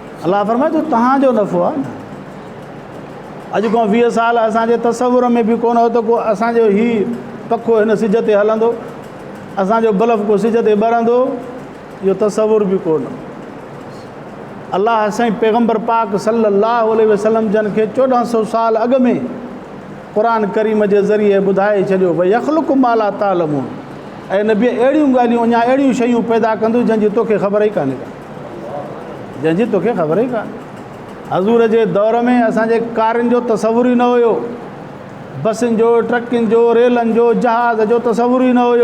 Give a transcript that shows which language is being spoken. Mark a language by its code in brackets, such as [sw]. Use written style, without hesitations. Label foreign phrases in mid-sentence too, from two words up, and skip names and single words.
[sd] अल्लाह फरमाए थो तव्हांजो नफ़ो आहे न। अॼु खां 20 साल असांजे तसवुर में बि कोन हो त को असांजो ही पखो हिन सिज ते हलंदो, असांजो बल्ब को सिज ते ॿरंदो, इहो तसवुर बि कोन। अल्लाह साईं पैगम्बर पाक [ar] صلى الله عليه وسلم [sd] जन खे 1400 साल अॻु में क़ुरान करीम जे ज़रिए ॿुधाए छॾियो भई [ar] يخلق ما لا تعلمون, [sd] ऐं नबी अहिड़ियूं ॻाल्हियूं अञा अहिड़ियूं शयूं पैदा कंदो जंहिंजी तोखे ख़बर ई कान्हे का, जंहिंजी तोखे ख़बर ई कान्हे। हज़ूर जे दौर में असांजे कारुनि जो तसवुर ई न हुयो, बसियुनि जो, ट्रकियुनि जो, रेलनि जो, जहाज़ जो तसवुर ई न हुयो।